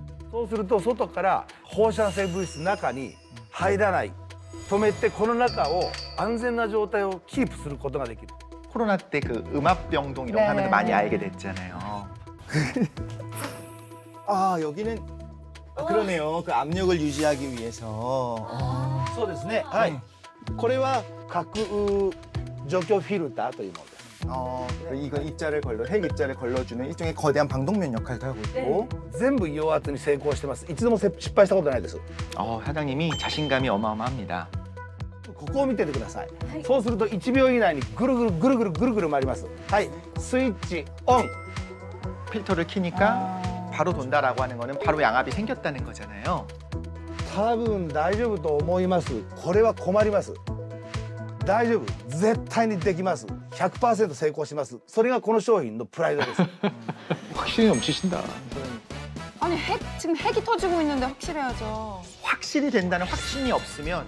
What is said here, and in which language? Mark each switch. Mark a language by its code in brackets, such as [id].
[ja] そうすると外から放射性物質中に入らない。止めてこの中を安全な状態をキープすることができる。 [ko] 코로나 때 그 음압병동 이런 거 하면서 많이 알게 됐잖아요. 아, 여기는 그러네요. 그 압력을 유지하기 위해서. [ja] そうですね。はい。これは核除去フィルターというものです。 [ko] 이건 입자를 핵 입자를 걸러주는 일종의 거대한 방독면 역할도 하고 있고. [ja] 全部溶圧に成功してます。一度も失敗したことないです。 [ko] 사장님이 자신감이 어마어마합니다. [ja] ここを見ててください。そうすると1秒以内にぐるぐるぐるぐるぐるぐる回ります。はい。スイッチオン。 [ko] 필터를 키니까 바로 돈다라고 하는 거는 바로 양압이 생겼다는 거잖아요. [ja] 多分大丈夫と思います。これは困ります。大丈夫。絶対にできます。 100% 成功します。それがこの商品のプライドです。 [ko] 확신이 넘치신다. 아니 지금 핵이 터지고 있는데 확실해야죠. 확실히 된다는 확신이 없으면